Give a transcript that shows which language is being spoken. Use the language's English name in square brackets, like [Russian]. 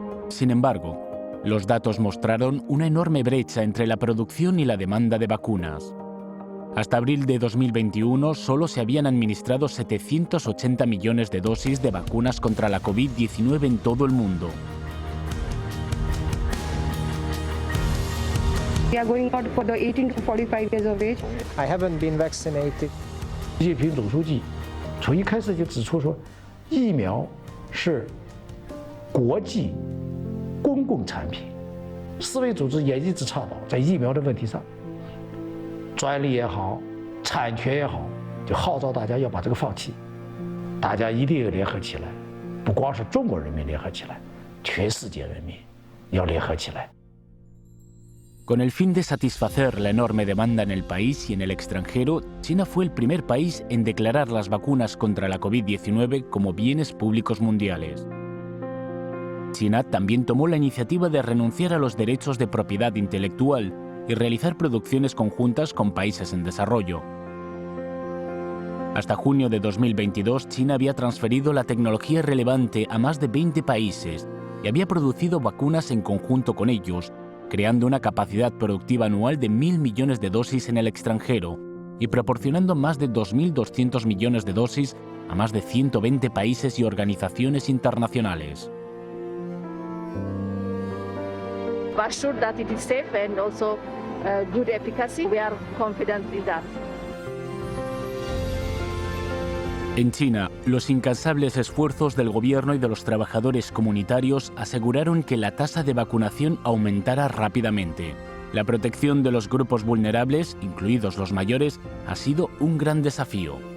[Spanish] Sin embargo, los datos mostraron una enorme brecha entre la producción y la demanda de vacunas. Hasta abril de 2021, solo se habían administrado 780 millones de dosis de vacunas contra la COVID-19 en todo el mundo. [English] We are going out for the 18 to 45 years of age. I haven't been vaccinated. [Chinese] 习近平总书记从一开始就指出说，疫苗是国际公共产品。世卫组织也一直倡导，在疫苗的问题上，专利也好，产权也好，就号召大家要把这个放弃，大家一定要联合起来，不光是中国人民联合起来，全世界人民要联合起来。 [Spanish] Con el fin de satisfacer la enorme demanda en el país y en el extranjero, China fue el primer país en declarar las vacunas contra la COVID-19 como bienes públicos mundiales. China también tomó la iniciativa de renunciar a los derechos de propiedad intelectual y realizar producciones conjuntas con países en desarrollo. Hasta junio de 2022, China había transferido la tecnología relevante a más de 20 países y había producido vacunas en conjunto con ellos, creando una capacidad productiva anual de 1.000 millones de dosis en el extranjero y proporcionando más de 2.200 millones de dosis a más de 120 países y organizaciones internacionales. [English] But sure that it is safe and also good efficacy. We are confident in that. [Spanish] En China, los incansables esfuerzos del gobierno y de los trabajadores comunitarios aseguraron que la tasa de vacunación aumentara rápidamente. La protección de los grupos vulnerables, incluidos los mayores, ha sido un gran desafío.